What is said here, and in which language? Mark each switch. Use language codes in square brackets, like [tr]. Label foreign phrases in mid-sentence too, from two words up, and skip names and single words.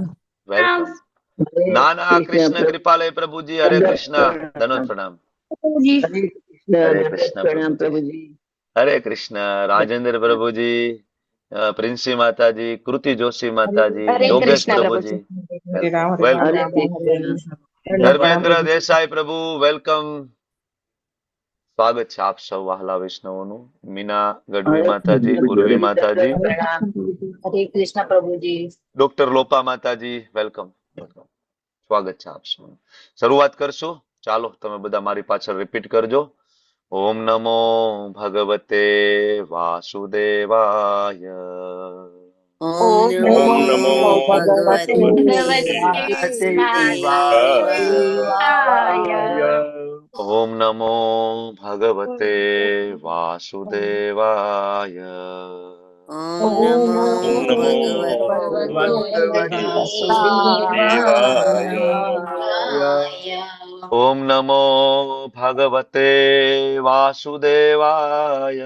[hi] वेलकम. हरे नाना कृष्ण कृष्ण कृपालय प्रभु जी, हरे दंडवत कृष्ण. धन्यवाद प्रणाम. प्रणाम. प्रभुजी. हरे कृष्ण हरे दंडवत कृष्ण प्रभु प्रणाम जी, प्रभुजी. हरे कृष्ण. राजेंद्र प्रभु जी, प्रिंसी माता जी, कृति जोशी माता जी, हरे योगेश कृष्ण प्रभु जी, प्रभुजी. [gu] હરે રામ, [hi] वेलकम [gu] હરે રામ, [hi] हरे वेलकम. [gu] રામ રામ, હરે [hi] कृष्ण [gu] હરે. [hi] दंडवत प्रणाम धर्मेंद्र प्रभुजी. [gu] देसाई प्रभु, वेलकम. स्वागत છે આપ સૌ વહાલા વૈષ્ણવોનું. મીના ગઢવી [hi] हरे [gu] માતાજી, [hi] कृष्ण [gu] ઉર્વી [hi] प्रभुजी, [gu] માતાજી, [hi] दंडवत [gu] હરે [hi] प्रणाम. [gu] કૃષ્ણ પ્રભુજી. [hi] हरे कृष्ण प्रभुजी. [gu] ડોક્ટર લોપા માતાજી, [en] welcome welcome. [gu] સ્વાગત છે આપ સૌનું. શરૂઆત કરશું. ચાલો તમે બધા મારી પાછળ રિપીટ કરજો. [sa] ઓમ નમો ભગવતે વાસુદેવાય. ओम ओम नमो ओम नमो नमो भगवते भगवते भगवते वासुदेवाय. वासुदेवाय. ઓમ નમો ભગવતે વાસુદેવાય. ઓમ નમો ઓમ નમો ભગવતે ભગવતે વાસુદેવાય. વાસુદેવાય. ઓમ નમો ભગવતે વાસુદેવાય.